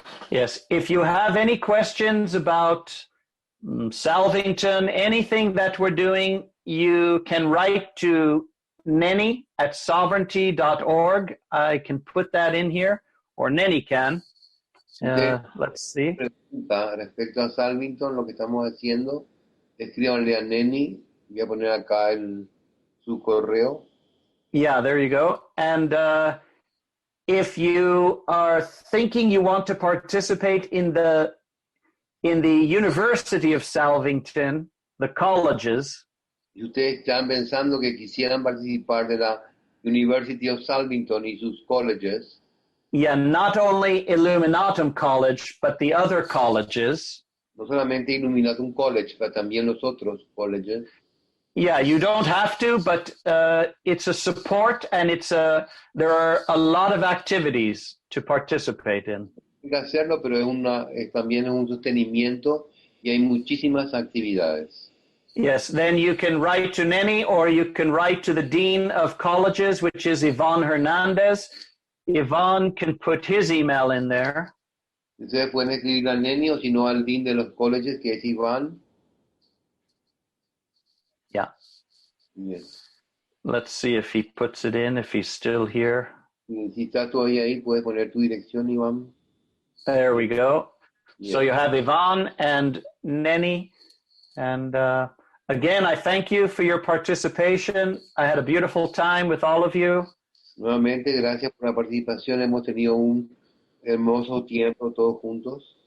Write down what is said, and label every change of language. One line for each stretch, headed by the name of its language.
English: Yes, if you have any questions about Salvington, anything that we're doing, you can write to Nenny at sovereignty.org. I can put that in here, or Nenny can. Let's see.
Spanish: Pregunta respecto a Salvington, lo que estamos haciendo, escríbanle a Nenny. Voy a poner acá su correo.
English: Yeah, there you go. And if you are thinking you want to participate in the University of Salvington, the colleges,
Spanish: Y ustedes están pensando que quisieran participar de la University of Salvington y sus colleges.
English: yeah, not only Illuminatum College, but the other colleges.
Spanish: No solamente Illuminatum College, pero también los otros colleges.
English: Yeah, you don't have to, but it's a support, and there are a lot of activities to participate in.
Spanish: Hay que hacerlo, pero también es un sostenimiento y hay muchísimas actividades.
English: Yes, then you can write to Nenny, or you can write to the Dean of Colleges, which is Yvonne Hernandez. Yvonne can put his email in there.
Spanish: Ustedes pueden escribir a Nenny o si no al Dean de los colleges, que es Iván.
English: Yeah. Yes. Let's see if he puts it in, if he's still here.
Spanish: Si estás todavía ahí, puedes poner tu dirección, Iván.
English: There we go. Yes. So you have Yvonne and Nenny. And again, I thank you for your participation. I had a beautiful time with all of you.
Spanish: Nuevamente, gracias por la participación. Hemos tenido un hermoso tiempo todos juntos.